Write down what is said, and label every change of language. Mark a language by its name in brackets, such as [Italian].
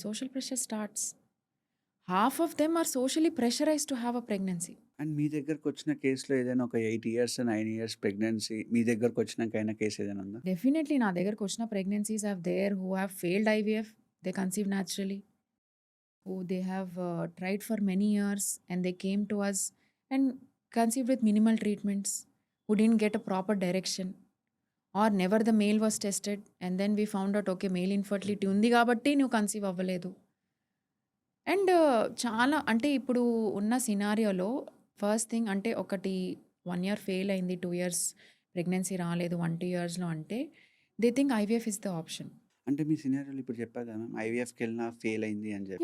[English] Social pressure starts. Half of them are socially pressurised to have a pregnancy. [Telugu] And మీ దగ్గరకొచ్చిన కేస్‌లో ఏదైనా ఒక 8 years, 9 years pregnancy మీ దగ్గరకొచ్చినాక అయిన case ఏదైనా ఉందా? [English] Definitely నా దగ్గరకొచ్చిన pregnancies have there who have failed IVF. They conceive naturally. who they have tried for many years and they came to us and conceived with minimal treatments, who didn't get a proper direction, or never the male was tested and then we found out okay male infertility [Telugu] ఉంది కాబట్టి నువ్వు conceive అవ్వలేదు. And చాలా అంటే ఇప్పుడు ఉన్న సినారియోలో first thing అంటే ఒకటి 1 ఇయర్ ఫెయిల్ అయింది, 2 ఇయర్స్ ప్రెగ్నెన్సీ రాలేదు 1-2 ఇయర్స్‌లో అంటే [English] They think IVF is the option. [Telugu] అంటే మీ సినారియోలో ఇప్పుడు చెప్పారు కదా మ్యామ్ ఐవీఎఫ్‌కెళ్ళినా ఫెయిల్ అయింది అని చెప్పి.